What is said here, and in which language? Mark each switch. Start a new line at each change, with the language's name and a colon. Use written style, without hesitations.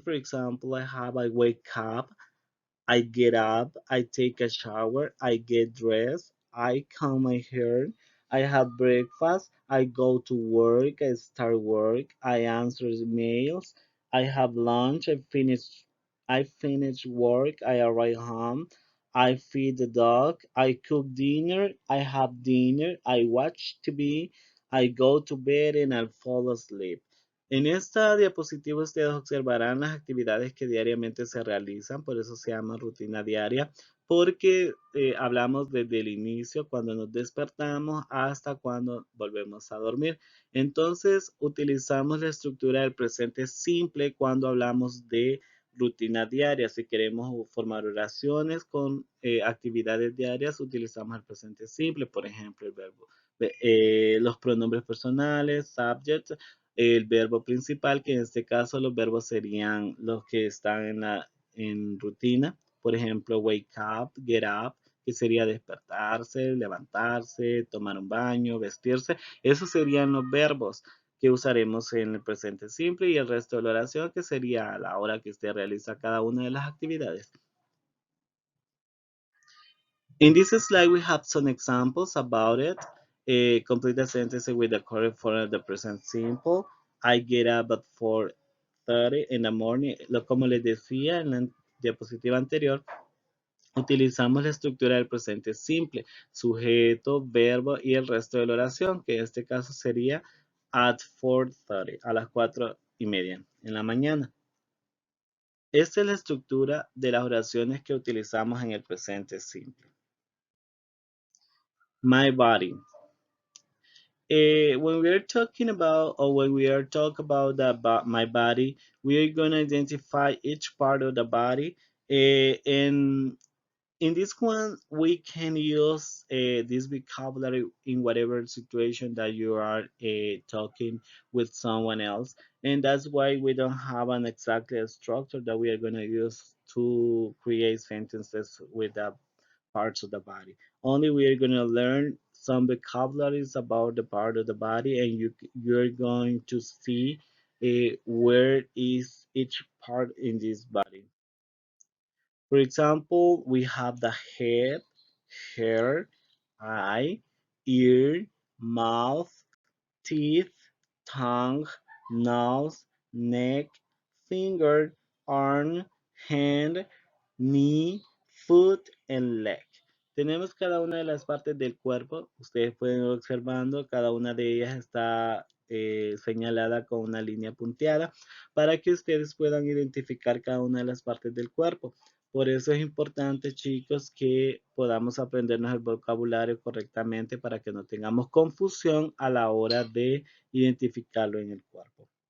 English: For example, I wake up, I get up, I take a shower, I get dressed, I comb my hair, I have breakfast, I go to work, I start work, I answer emails, I have lunch, I finish work, I arrive home, I feed the dog, I cook dinner, I have dinner, I watch TV, I go to bed and I fall asleep.
Spanish: En esta diapositiva ustedes observarán las actividades que diariamente se realizan, por eso se llama rutina diaria, porque hablamos desde el inicio, cuando nos despertamos, hasta cuando volvemos a dormir. Entonces, utilizamos la estructura del presente simple cuando hablamos de rutina diaria. Si queremos formar oraciones con actividades diarias, utilizamos el presente simple, por ejemplo, el verbo, los pronombres personales, subject, el verbo principal, que en este caso los verbos serían los que están en rutina. Por ejemplo,
English: wake up, get up,
Spanish: que sería despertarse, levantarse, tomar un baño, vestirse. Esos serían los verbos que usaremos en el presente simple y el resto de la oración que sería a la hora que usted realiza cada una de las actividades.
English: In this slide, we have some examples about it. Complete the sentence with the correct form of the present simple. I get up at 4:30 in the morning.
Spanish: Como les decía en la diapositiva anterior, utilizamos la estructura del presente simple, sujeto, verbo y el resto de la oración, que en este caso sería
English: at 4:30,
Spanish: a las 4:30 en la mañana. Esta es la estructura de las oraciones que utilizamos en el presente simple.
English: My body. When we are talking about, or when we are talking about my body, we are going to identify each part of the body. And in this one, we can use this vocabulary in whatever situation that you are talking with someone else. And that's why we don't have an exactly a structure that we are going to use to create sentences with that parts of the body. Only we are going to learn some vocabularies about the part of the body, and you're going to see where is each part in this body. For example, we have the head, hair, eye, ear, mouth, teeth, tongue, nose, neck, finger, arm, hand, knee, foot, and leg.
Spanish: Tenemos cada una de las partes del cuerpo. Ustedes pueden ir observando, cada una de ellas está señalada con una línea punteada para que ustedes puedan identificar cada una de las partes del cuerpo. Por eso es importante, chicos, que podamos aprendernos el vocabulario correctamente para que no tengamos confusión a la hora de identificarlo en el cuerpo.